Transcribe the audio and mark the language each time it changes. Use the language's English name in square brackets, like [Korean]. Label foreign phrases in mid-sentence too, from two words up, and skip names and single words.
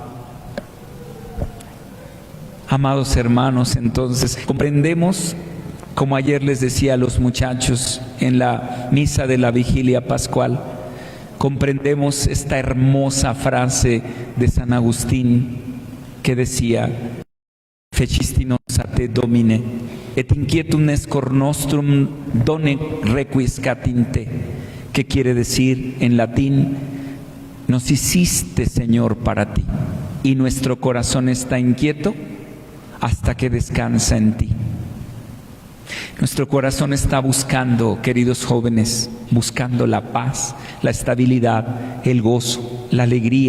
[Spanish] Amados hermanos, entonces comprendemos, como ayer les decía a los muchachos en la misa de la vigilia pascual, comprendemos esta hermosa frase de San Agustín que decía: [Latin] Fecisti nos a te Domine, et inquietum est cor nostrum done requiescat in te, [Spanish] que quiere decir en latín: nos hiciste, Señor, para ti, y nuestro corazón está inquieto hasta que descansa en ti. Nuestro corazón está buscando, queridos jóvenes, buscando la paz, la estabilidad, el gozo, la alegría.